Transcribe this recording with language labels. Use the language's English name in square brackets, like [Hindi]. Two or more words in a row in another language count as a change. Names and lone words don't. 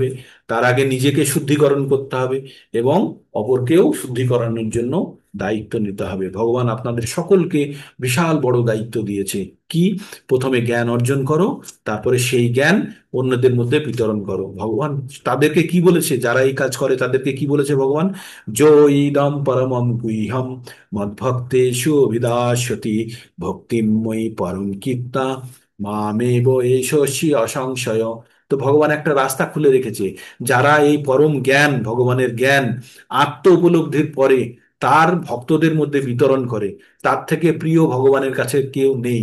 [Bangla] তার আগে নিজেকে শুদ্ধিকরণ করতে হবে এবং অপরকেও শুদ্ধিকরণের জন্য দায়িত্ব নিতে হবে। ভগবান আপনাদের সকলকে বিশাল বড় দায়িত্ব দিয়েছে। কি? প্রথমে জ্ঞান অর্জন করো, তারপরে সেই জ্ঞান অন্যদের মধ্যে বিতরণ করো। ভগবান তাদেরকে কি বলেছে, যারা এই কাজ করে তাদেরকে কি বলেছে ভগবান? [Sanskrit] যো ইদম পরমম গুহ্যম মদ্ভক্তেষু অভিদাস্যতি ভক্তিময়ী পরম কীর্তা মামেব এষসি অসংশয়। [Bangla] তো ভগবান একটা রাস্তা খুলে রেখেছে। যারা এই পরম জ্ঞান, ভগবানের জ্ঞান আত্ম উপলব্ধির পরে তার ভক্তদের মধ্যে বিতরণ করে, তার থেকে প্রিয় ভগবানের কাছে কেউ নেই।